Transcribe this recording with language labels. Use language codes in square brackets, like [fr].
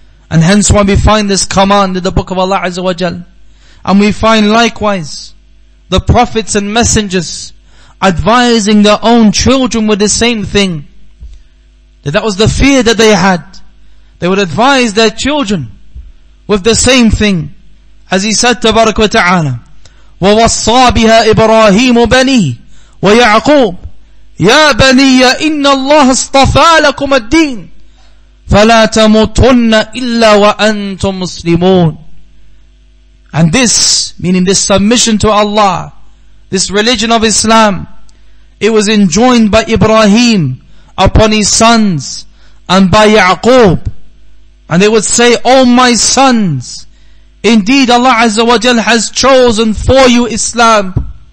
[en] And hence why we find this command in the book of Allah Azza wa Jal. And we find likewise the prophets and messengers advising their own children with the same thing. That was the fear that they had. They would advise their children with the same thing. As He said, [ar] Tabarak wa Ta'ala, وَوَصَّى بِهَا إِبْرَاهِيمُ بَنِيهِ وَيَعْقُوبُ يَا بَنِيَّ إِنَّ اللَّهَ اصْطَفَى لَكُمَ الدِّينَ فَلَا تَمُوتُنَّ إِلَّا وَأَنْتُمْ مُسْلِمُونَ. [en] And this, meaning this submission to Allah, this religion of Islam, it was enjoined by Ibrahim upon his sons and by Yaqub. And they would say, "O my sons, indeed Allah Azza wa Jal has chosen for you Islam.